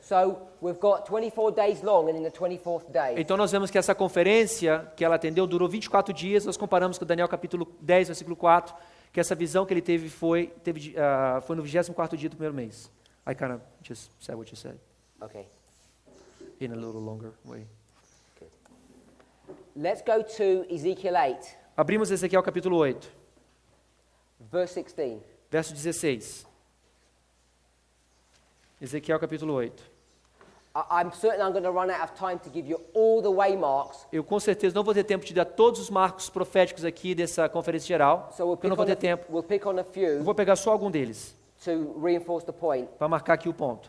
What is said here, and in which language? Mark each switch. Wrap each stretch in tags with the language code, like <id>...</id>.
<en>So we've got 24 days long, and in the 24th day,</en> <pt>Então nós vemos que essa conferência que ela atendeu durou 24 dias. Nós comparamos com Daniel capítulo 10, versículo 4, que essa visão que ele teve foi no 24º dia do primeiro mês.</pt> <en>I kind of just said what you said okay. in a little longer way. Let's go to Ezekiel 8,</en> <pt>Abrimos Ezequiel capítulo 8,</pt> <en>verse 16.</en> <pt>verso 16. Ezequiel capítulo 8.</pt> <en>I'm certain I'm going to run out of time to give you all the waymarks.</en> <pt>Eu com certeza não vou ter tempo de dar todos os marcos proféticos aqui dessa conferência geral,</pt> <en>So</en> <pt>porque eu não vou ter tempo.</pt> <en>we'll pick on a</en> <pt>Eu</pt> <en>few</en> <pt>vou pegar só algum deles,</pt> <en>to reinforce the point.</en> <pt>para marcar aqui o ponto.</pt>